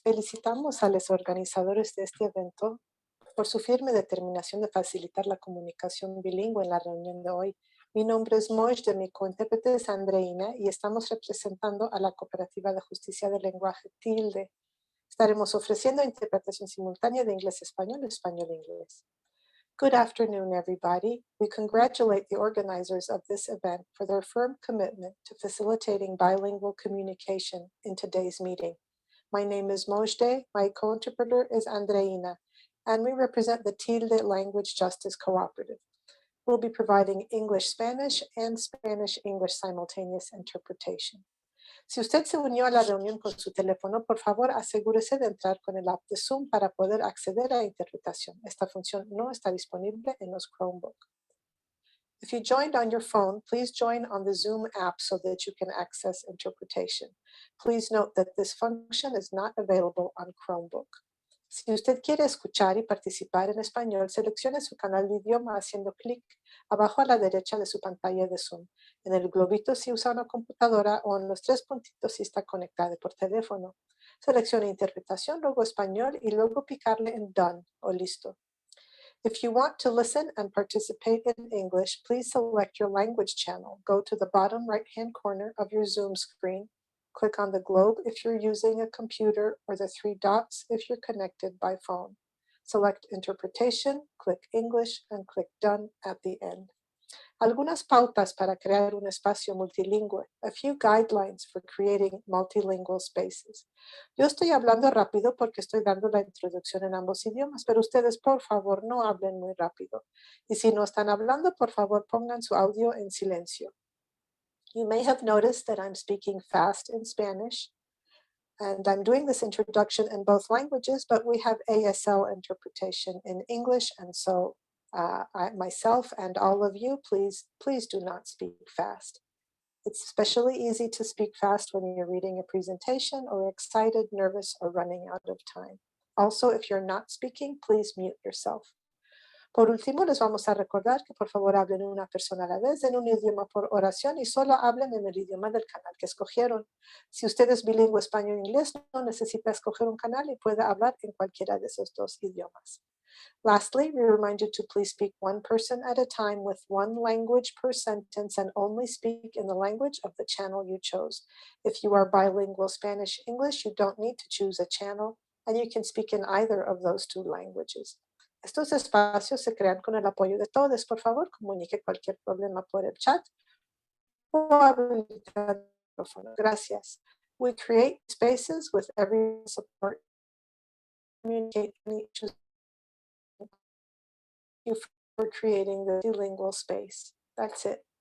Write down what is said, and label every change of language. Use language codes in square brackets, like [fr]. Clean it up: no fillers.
[es] Felicitamos a los organizadores de este evento por su firme determinación de facilitar la comunicación bilingüe en la reunión de hoy. Mi nombre es Mojdeh, mi cointérprete es Andreina y estamos representando a la Cooperativa de Justicia del Lenguaje Tilde. Estaremos ofreciendo interpretación simultánea de inglés-español, español-inglés. [en] Good afternoon, everybody. We congratulate the organizers of this event for their firm commitment to facilitating bilingual communication in today's meeting. My name is Mojdeh, my co-interpreter is Andreina, and we represent the Tilde Language Justice Cooperative. We'll be providing English-Spanish and Spanish-English simultaneous interpretation. [es] Si usted se unió a la reunión con su teléfono, por favor asegúrese de entrar con el app de Zoom para poder acceder a la interpretación. Esta función no está disponible en los Chromebook. [en] If you joined on your phone, please join on the Zoom app so that you can access interpretation. Please note that this function is not available on Chromebook. [es] Si usted quiere escuchar y participar en español, seleccione su canal de idioma haciendo clic abajo a la derecha de su pantalla de Zoom, en el globito si usa una computadora o en los tres puntitos si está conectado por teléfono. Seleccione interpretación, luego español y luego picarle en Done o listo. [en] If you want to listen and participate in English, please select your language channel. Go to the bottom right-hand corner of your Zoom screen. Click on the globe if you're using a computer or the three dots if you're connected by phone. Select Interpretation, click English, and click Done at the end. [es] Algunas pautas para crear un espacio multilingüe. [en] A few guidelines for creating multilingual spaces. [es] Yo estoy hablando rápido porque estoy dando la introducción en ambos idiomas, pero ustedes por favor no hablen muy rápido. Y si no están hablando, por favor pongan su audio en silencio. [en] You may have noticed that I'm speaking fast in Spanish, and I'm doing this introduction in both languages, but we have ASL interpretation in English, and so myself and all of you, please do not speak fast. It's especially easy to speak fast when you're reading a presentation or excited, nervous, or running out of time. Also, if you're not speaking, please mute yourself. [es] Por último, les vamos a recordar que por favor hablen una persona a la vez en un idioma por oración y solo hablen en el idioma del canal que escogieron. Si usted es bilingüe español-inglés, no necesita escoger un canal y puede hablar en cualquiera de esos dos idiomas. [en] Lastly, we remind you to please speak one person at a time with one language per sentence and only speak in the language of the channel you chose. If you are bilingual Spanish-English, you don't need to choose a channel and you can speak in either of those two languages. [es] Estos espacios se crean con el apoyo de todos. Por favor, comunique cualquier problema por el chat o habilitar el micrófono. Gracias. [en] We create spaces with every support. Communicate and choose you for creating the bilingual space. That's it.